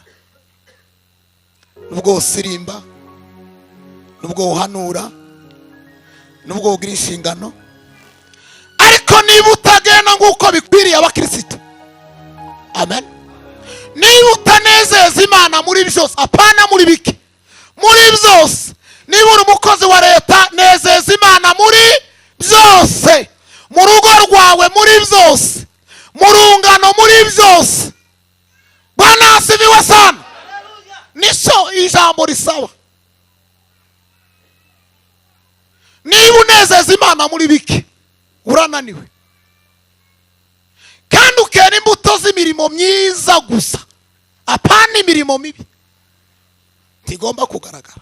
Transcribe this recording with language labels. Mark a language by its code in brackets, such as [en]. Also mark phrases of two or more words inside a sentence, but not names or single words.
[rw] Nubwo usirimba, nubwo uhanura, nubwo ugira inshingano, ariko niba utagenda nk'uko bikwiriye abakristo, amen, niba utanezeza Imana muri byose, apana muri bike, muri byose, niba uri umukozi wa leta, nezeza Imana muri byose, mu rugo rwawe muri byose, mu rungano muri byose. [sw] Bwana asifiwe sana. [rw] Niso ijambo risaba. Niba unezeza Imana muri bike, urananiwe, kandi ukera imbuto z'imirimo myiza gusa, apana imirimo mibi, ntigomba kugaragara.